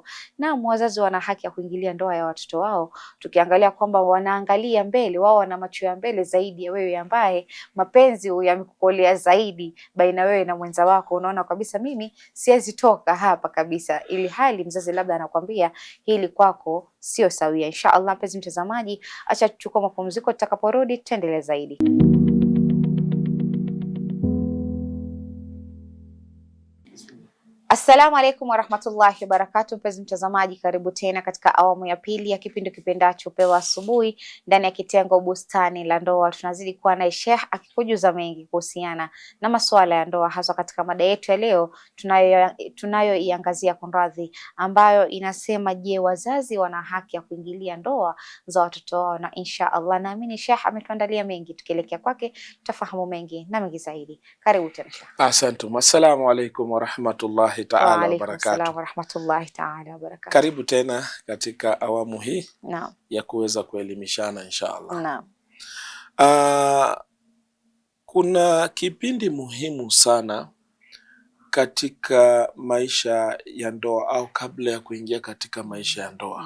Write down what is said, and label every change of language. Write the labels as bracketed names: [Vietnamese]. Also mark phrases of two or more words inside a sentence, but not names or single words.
[Swahili] Naam, wazazi wana haki ya kuingilia ndoa ya watoto wao, tukiangalia kwamba wanaangalia mbele, wao wana macho ya mbele zaidi ya wewe ambaye mapenzi yamekukolea zaidi baina wewe na mwenza wako. Unaona kabisa mimi siwezi toka hapa kabisa, ili hali mzazi labda anakuambia hili kwako sio sawia. Inshallah mpenzi mtazamaji, acha tuchukue mapumziko, tutakaporudi tutaendelea zaidi. [Arabic] السلام عليكم ورحمة الله وبركاته. [Swahili] Mpenzi mtazamaji, karibu tena katika awamu ya pili ya kipindi kipendacho Pewa Asubuhi ndani ya kitengo Bustani la Ndoa. Tunazidi kuwa na Sheikh akikujuza mengi kuhusiana na masuala ya ndoa, hasa katika mada yetu ya leo tunayoiangazia kunradhi, ambayo inasema je, wazazi wana haki ya kuingilia ndoa za watoto wao? Na [Arabic] إن شاء الله [Swahili] naamini Sheikh ametuandalia mengi, tukielekea kwake tutafahamu mengi na mengi zaidi. Karibu tena Sheikh. Asante. [Arabic] السلام عليكم ورحمة الله تعالى وبركاته. [Swahili] Karibu tena katika awamu hii ya kuweza kuelimishana [Arabic] إن شاء الله. [Swahili] Kuna kipindi muhimu sana katika maisha ya ndoa au kabla ya kuingia katika maisha ya ndoa.